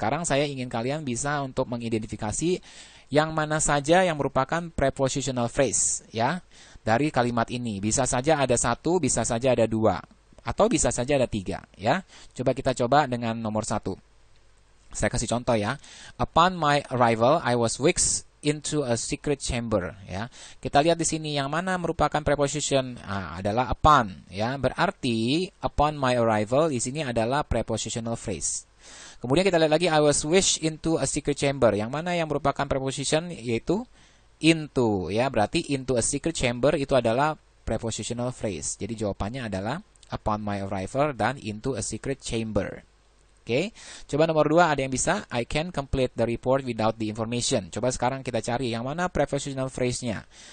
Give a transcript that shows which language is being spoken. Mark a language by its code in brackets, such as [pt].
[id] Sekarang saya ingin kalian bisa untuk mengidentifikasi yang mana saja yang merupakan prepositional phrase ya dari kalimat ini. Bisa saja ada satu, bisa saja ada dua, atau bisa saja ada tiga ya. Coba kita coba dengan nomor satu. Saya kasih contoh ya. [en] Upon my arrival, I was whisked into a secret chamber. [id] Ya, kita lihat di sini yang mana merupakan preposition adalah upon. Ya, berarti [en] upon my arrival [id] di sini adalah prepositional phrase. Kemudian kita lihat lagi [en] I was whisked into a secret chamber. [id] Yang mana yang merupakan preposition yaitu into. Ya, berarti [en] into a secret chamber [id] itu adalah prepositional phrase. Jadi jawabannya adalah [en] upon my arrival [id] dan [en] into a secret chamber. [id] Oke, coba nomor 2 ada yang bisa. [en] I can complete the report without the information. [id] Coba sekarang kita cari yang mana prepositional phrase-nya.